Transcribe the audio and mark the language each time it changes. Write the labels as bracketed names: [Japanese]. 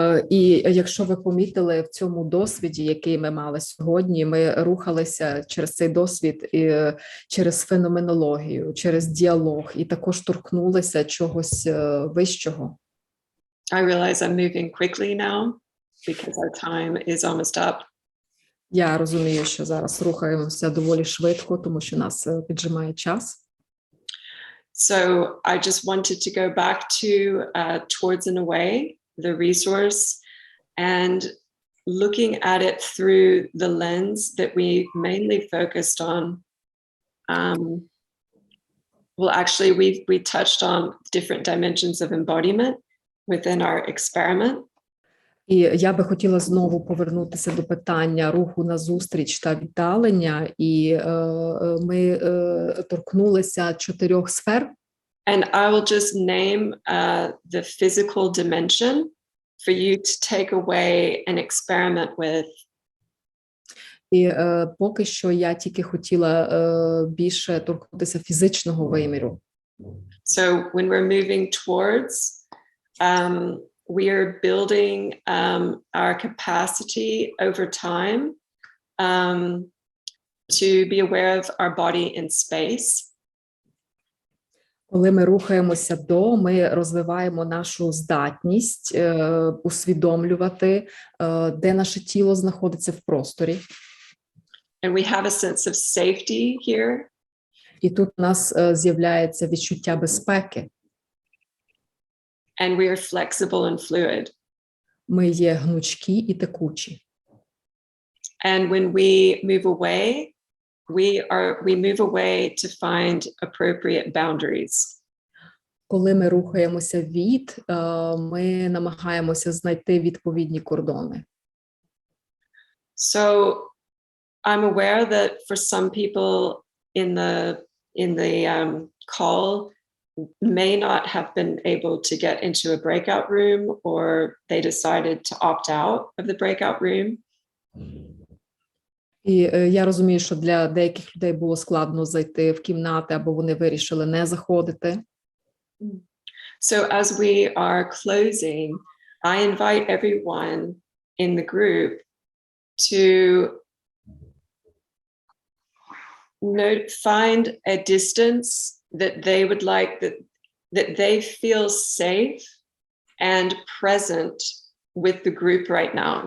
[Ukrainian] І якщо ви помітили в цьому досвіді, який ми мали сьогодні, ми рухалися через цей досвід і через феноменологію, через діалог, і також торкнулися чогось вищого. [English] I realize I'm moving quickly now because our time is almost up. [Ukrainian] Я розумію, що зараз рухаємося доволі швидко, тому що нас піджимає час. [English] So I just wanted to go back to Towards and Away, the resource, and looking at it through the lens that we mainly focused on. Well, actually, we touched on different dimensions of embodiment within our experiment. [Ukrainian] І я би хотіла знову повернутися до питання руху назустріч та віддалення, і ми торкнулися 4 сфер. [English] And I will just name the physical dimension for you to take away and experiment with. [Ukrainian] І поки що я тільки хотіла більше торкнутися фізичного виміру. [English] So when we're moving towards, we are building our capacity over time to be aware of our body in space. [Ukrainian] Коли ми рухаємося до, ми розвиваємо нашу здатність усвідомлювати, де наше тіло знаходиться в просторі. [English] And we have a sense of safety here. [Ukrainian] І тут у нас з'являється відчуття безпеки. [English] And we are flexible and fluid. [Ukrainian] Ми є гнучкі і текучі. [English] And when we move away, we move away to find appropriate boundaries. [Ukrainian] Коли ми рухаємося від, ми намагаємося знайти відповідні кордони. [English] So I'm aware that for some people in the call may not have been able to get into a breakout room, or they decided to opt out of the breakout room. [Ukrainian] І я розумію, що для деяких людей було складно зайти в кімнати, або вони вирішили не заходити. [English] So as we are closing, I invite everyone in the group to find a distance that they would like, that they feel safe and present with the group right now.